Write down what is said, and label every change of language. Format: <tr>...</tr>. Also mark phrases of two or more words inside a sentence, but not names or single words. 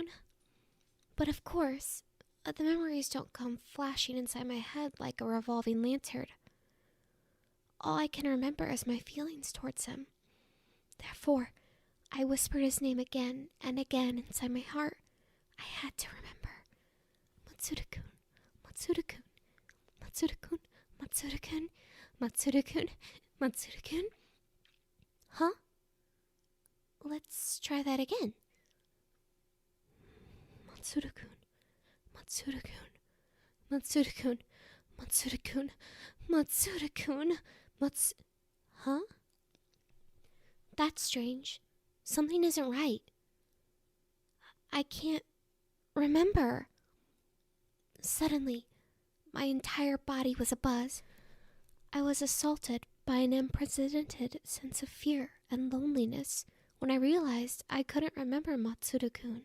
<en>But of course, the memories don't come flashing inside my head like a revolving lantern. All I can remember is my feelings towards him. Therefore, I whispered his name again and again inside my heart. I had to remember. Matsuda-kun, Matsuda-kun, Matsuda-kun, Matsuda-kun, Matsuda-kun, Matsuda-kun. Huh? Let's try that again. Matsura-kun, Matsura-kun, Matsura-kun, Matsura-kun, Matsura-kun, Huh? That's strange. Something isn't right. I can't remember. Suddenly, my entire body was abuzz. I was assaulted by an unprecedented sense of fear and loneliness when I realized I couldn't remember Matsura-kun.</en>